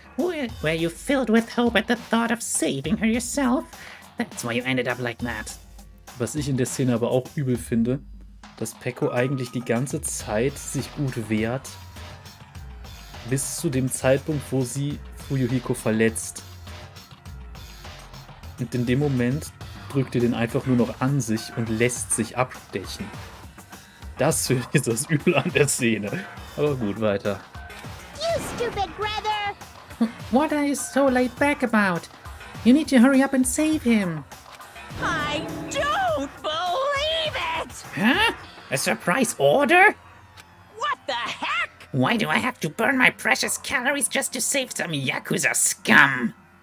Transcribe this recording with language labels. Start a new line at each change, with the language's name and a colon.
English: Were you filled with hope at the thought of saving her yourself? That's why you ended up like that.
German: Was ich in der Szene aber auch übel finde, dass Peko eigentlich die ganze Zeit sich gut wehrt, bis zu dem Zeitpunkt, wo sie Fuyuhiko verletzt. Und in dem Moment drückt ihr den einfach nur noch an sich und lässt sich abstechen. Das finde ich das Übel an der Szene. Aber gut, weiter.
English: You stupid brother! What are you so laid back about? You need to hurry up and save him. I don't believe it! Huh? A surprise order? What the heck? Why do I have to burn my precious calories just to save some Yakuza scum?